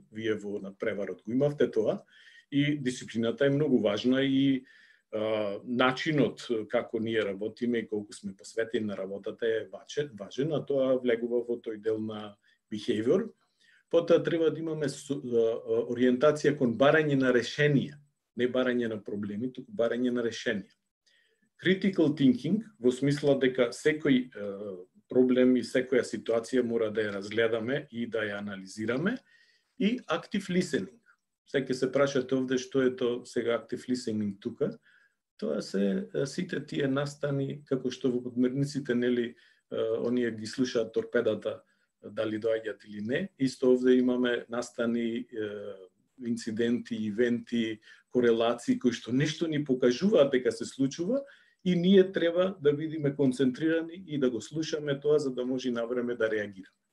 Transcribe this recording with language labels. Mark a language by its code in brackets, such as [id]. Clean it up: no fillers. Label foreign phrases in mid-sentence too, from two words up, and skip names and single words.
[mk] Вие во надпреварот го имавте тоа и дисциплината е многу важна и начинот како ние работиме и колку сме посветени на работата е важен, а тоа влегува во тој дел на behavior. Потоа треба да имаме ориентација кон барање на решенија, не барање на проблеми, туку барање на решенија. [en] Critical thinking, [mk] во смисла дека секој проблем и секоја ситуација мора да ја разгледаме и да ја анализираме, и [en] active listening. [mk] Сега ќе се прашате овде што е тоа сега [en] active listening [mk] тука. Тоа се сите тие настани, како што во подмерниците, нели, оние ги слушаат торпедата дали доаѓаат или не. Исто овде имаме настани, инциденти, ивенти, корелации кои што нешто ни покажуваат дека се случува и ние треба да бидеме концентрирани и да го слушаме тоа за да може на време да реагираме.